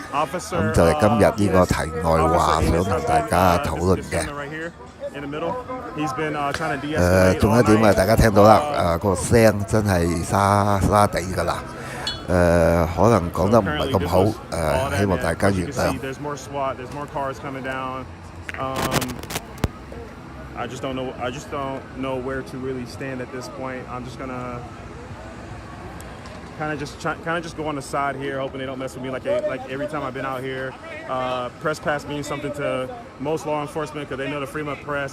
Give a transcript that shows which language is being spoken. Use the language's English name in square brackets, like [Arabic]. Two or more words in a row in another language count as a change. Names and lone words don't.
[Cantonese] 咁就係今日呢個題外話，想同大家討論嘅。仲有一點啊，大家聽到啦，個聲真係沙沙地㗎啦。可能講得唔係咁好，希望大家原諒。 [English] I just don't know where to really stand at this point. I'm just gonna kind of just go on the side here, hoping they don't mess with me like every time I've been out here. Press pass means something to most law enforcement because they know the freedom of press.